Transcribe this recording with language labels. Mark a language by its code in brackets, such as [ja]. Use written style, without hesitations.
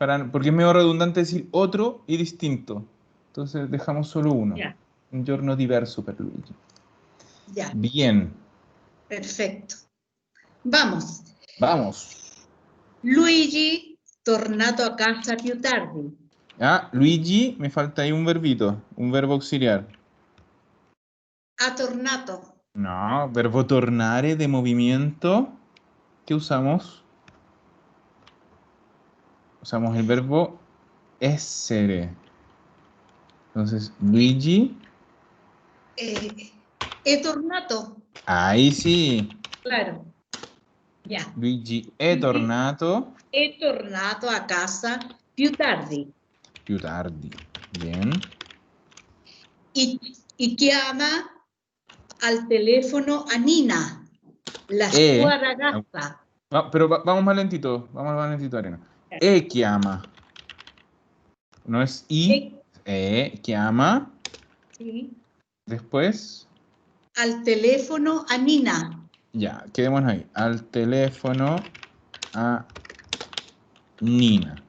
[es] Porque es medio redundante decir otro y distinto. Entonces dejamos solo uno. Ya. [it] Un giorno diverso per Luigi. [es] Ya. Bien. [it] Perfetto. [es] Vamos. [it] Luigi, tornato a casa più tardi. [es] Ah, Luigi, me falta ahí un verbito, un verbo auxiliar. [it] Ha tornato. [es] No, verbo tornare de movimiento. ¿Qué usamos? Usamos el verbo essere. Entonces, Luigi. [it] He tornato. [es] Ahí sí. Claro. Ya. [it] Luigi è tornato. È tornato a casa più tardi. Più tardi. [es] Bien. [it] Y chiama [es] al teléfono [it] a Nina, la sua ragazza. [es] No, pero vamos más lentito, Arena. Chiama. No es I. Chiama. Sí. Después. Al teléfono a Nina. Ya, quedémonos ahí. Al teléfono a Nina.